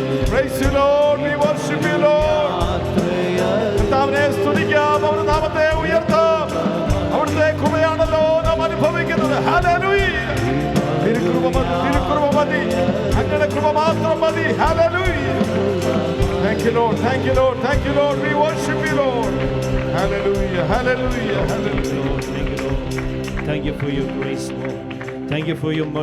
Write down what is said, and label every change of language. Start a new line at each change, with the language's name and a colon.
English: Praise you Lord, we worship you Lord.
Malayalam: കർത്താവിനെ സ്തുതിക്കാം, അവരുടെ നാമത്തെ ഉയർത്താം. അവിടുത്തെ കൃപയാണല്ലോ നാം അനുഭവിക്കുന്നത്. ഹല്ലേലൂയ. തിരുകൃപ മതി, തിരുകൃപ മതി, അങ്ങയുടെ കൃപ മാത്രം മതി. Hallelujah.
English: Thank you Lord, thank you Lord, thank you Lord, we worship you Lord. Hallelujah, hallelujah, hallelujah. Thank you for your grace, Lord. Thank you for your mercy.